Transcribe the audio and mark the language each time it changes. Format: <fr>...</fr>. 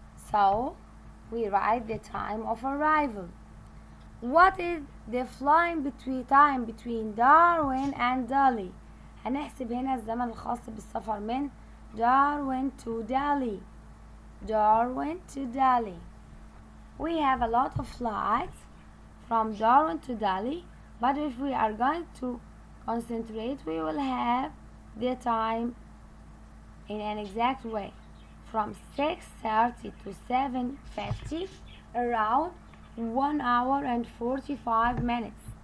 <en>So we write the time of arrival. What is the flying time between Darwin and Delhi?</en> <ar>هنحسب هنا الزمن الخاص بالسفر من Darwin to Delhi.</ar> <en>Darwin to Delhi. We have a lot of flights from Darwin to Delhi, but if we are going to concentrate, we will have the time in an exact way. From 6:30 to 7:50, around 1 hour and 45 minutes.</en>